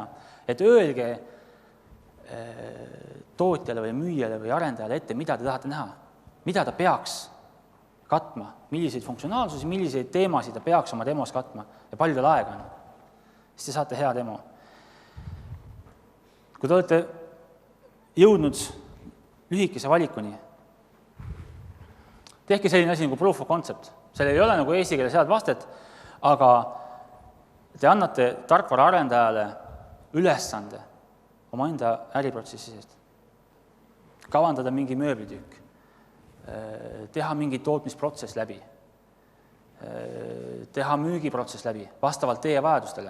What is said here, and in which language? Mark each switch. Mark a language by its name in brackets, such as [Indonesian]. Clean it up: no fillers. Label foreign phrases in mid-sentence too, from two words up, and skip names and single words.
[Estonian] Et öelge tootjale või müüjale või arendajale ette, mida te tahate näha, mida ta peaks katma, milliseid funktsionaalsusi, milliseid teemasid ta peaks oma demos katma ja palju tal aega on. Siis te saate hea demo. Kui te olete jõudnud lühikese valikuni, tehke selline asi nagu [English] proof of concept. [Estonian] Seal ei ole nagu eesti keeles head vastet, aga te annate tarkvara arendajale ülesande oma enda äriprotsessi seest. Kavandada mingi mööblitükk, teha mingi tootmisprotsess läbi, teha müügiprotsess läbi, vastavalt teie vajadustele.